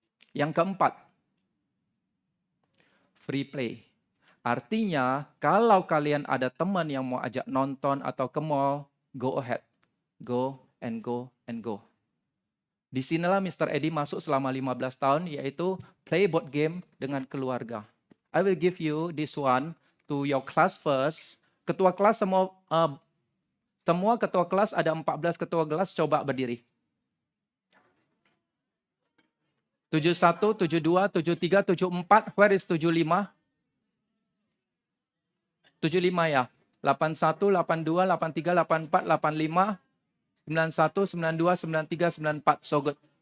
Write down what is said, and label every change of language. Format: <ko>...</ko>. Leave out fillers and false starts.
<id>Yang keempat, free play. Artinya, kalau kalian ada teman yang mau ajak nonton atau ke mall,</id> <en>go ahead. Go and go and go.</en> <id>Di sinilah</id> <en>Mr.</en> <id>Eddie masuk selama 15 tahun, yaitu</id> <en>play board game</en> <id>dengan keluarga.</id> <en>I will give you this one to your class first.</en> <id>Ketua kelas semua ketua kelas, ada 14 ketua kelas, coba berdiri.</id> <en>71, 72, 73, 74, where is 75? 75 ya. 81, 82, 83, 84, 85, 91, 92, 93, 94. So good.</en>